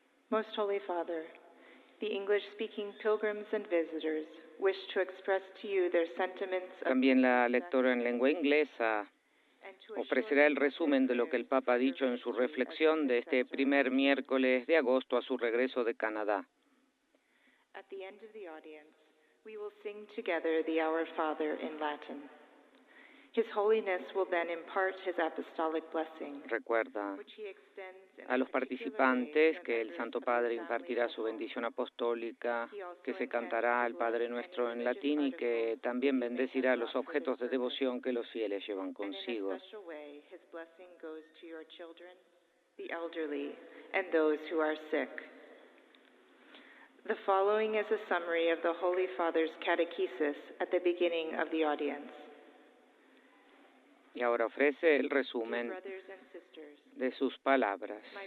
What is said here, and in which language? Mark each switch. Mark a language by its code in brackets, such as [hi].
[en] Most Holy Father, the English-speaking pilgrims and visitors wish to express to you their sentiments of [es] También la lectora en lengua inglesa ofrecerá el resumen de lo que el Papa ha dicho en su reflexión de este primer miércoles de agosto a su regreso de Canadá. [en] At the end of the audience, we will sing together the Our Father in Latin. His Holiness will then impart his apostolic blessing. [es] Recuerda a los participantes que el Santo Padre impartirá su bendición apostólica, que se cantará al Padre Nuestro en latín y que también bendecirá los objetos de devoción que los fieles llevan consigo. [en] His blessing goes to your children, the elderly, and those who are sick. The following is a summary of the Holy Father's catechesis at the beginning of the audience. [es] Y ahora ofrece el resumen de sus palabras.